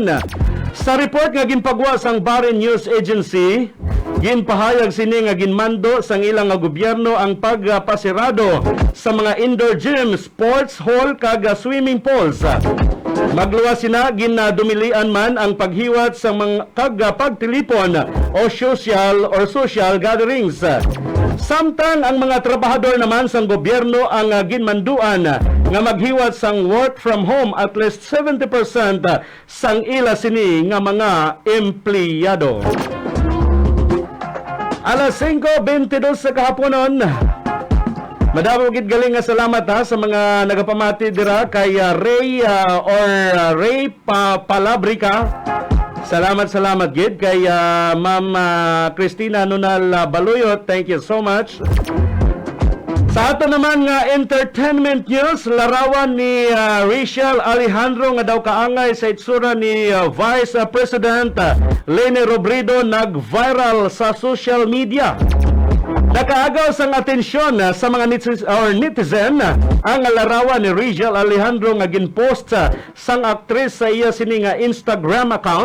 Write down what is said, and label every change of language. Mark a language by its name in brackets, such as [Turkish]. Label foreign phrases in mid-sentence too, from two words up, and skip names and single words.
[Hiligaynon] Sa report nga ginpagwa sang Bahrain News Agency, ginpahayag sini nga ginmando sang ilang gobyerno ang pagpasirado sa mga [English] indoor gym, sports hall [Hiligaynon] kag [English] swimming pools. [Hiligaynon] Magluwas sina ginadumilian man ang paghiwat sa mga pagtilipon o [English] social gatherings. [Hiligaynon] Samtang ang mga trabahador naman sang gobyerno ang ginmanduan nga maghiwat sang [English] work from home at least [Hiligaynon] 70% sang ila sini nga mga empleyado. Alas 5:22 sa kahaponon. Madamo gid galing nga salamat sa mga nagapamati dira kay Ray Palabrica. Salamat gid kay Ma'am Cristina Nunal Baluyot. [English] Thank you so much. [Hiligaynon] Sa ato naman nga [English] entertainment news, [Hiligaynon] larawan ni Rachel Alejandro nga daw kaangay sa itsura ni Vice President Leni Robredo nag-viral sa [English] social media. [Hiligaynon] Nakaagaw sang atensyon sa mga netizen ang larawan ni Rachel Alejandro nga ginpost sang aktres sa iya sini nga Instagram account.